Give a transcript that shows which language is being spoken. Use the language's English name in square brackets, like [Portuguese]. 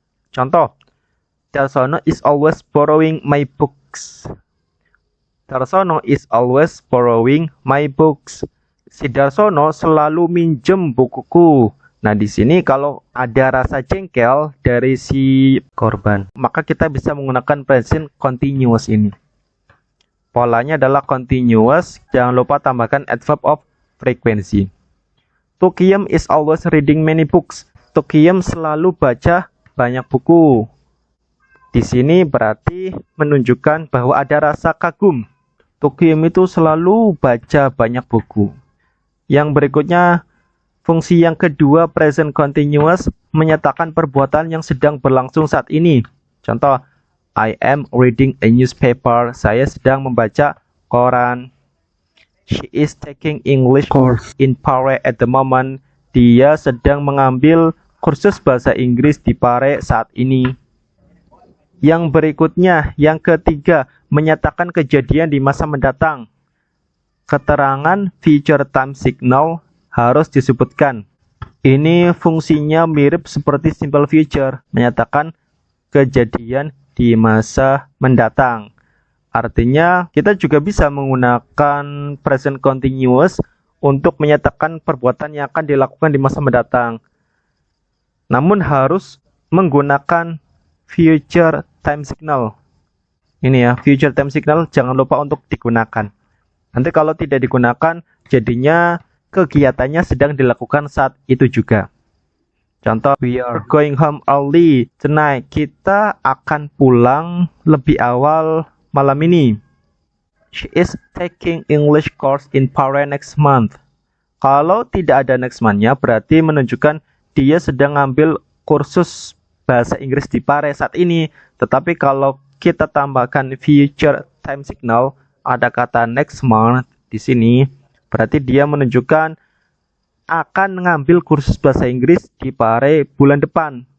[English] Contoh, Darsono is always borrowing my books. Darsono is always borrowing my books. [Indonesian] Si Darsono selalu minjem bukuku. Nah, di sini kalau ada rasa jengkel dari si korban, maka kita bisa menggunakan present continuous ini. Polanya adalah continuous, jangan lupa tambahkan adverb of frequency. [English] Tukiem is always reading many books. [Indonesian] Tukiem selalu baca banyak buku. Di sini berarti menunjukkan bahwa ada rasa kagum. Tukiem itu selalu baca banyak buku. Yang berikutnya, fungsi yang kedua present continuous menyatakan perbuatan yang sedang berlangsung saat ini. Contoh, [English] I am reading a newspaper. [Indonesian] Saya sedang membaca koran. [English] She is taking English course in Pare at the moment. [Indonesian] Dia sedang mengambil kursus bahasa Inggris di Pare saat ini. Yang berikutnya, yang ketiga, menyatakan kejadian di masa mendatang. Keterangan future time signal harus disebutkan. Ini fungsinya mirip seperti simple future, menyatakan kejadian di masa mendatang. Artinya kita juga bisa menggunakan present continuous untuk menyatakan perbuatan yang akan dilakukan di masa mendatang. Namun harus menggunakan future time signal. Ini ya, future time signal jangan lupa untuk digunakan. Nanti kalau tidak digunakan, jadinya kegiatannya sedang dilakukan saat itu juga. [English] Contoh, we are going home early tonight. [Indonesian] Kita akan pulang lebih awal malam ini. [English] She is taking English course in Pare next month. [Indonesian] Kalau tidak ada next month-nya, berarti menunjukkan dia sedang ngambil kursus bahasa Inggris di Pare saat ini. Tetapi kalau kita tambahkan future time signal, ada kata next month di sini, berarti dia menunjukkan akan mengambil kursus bahasa Inggris di Pare bulan depan.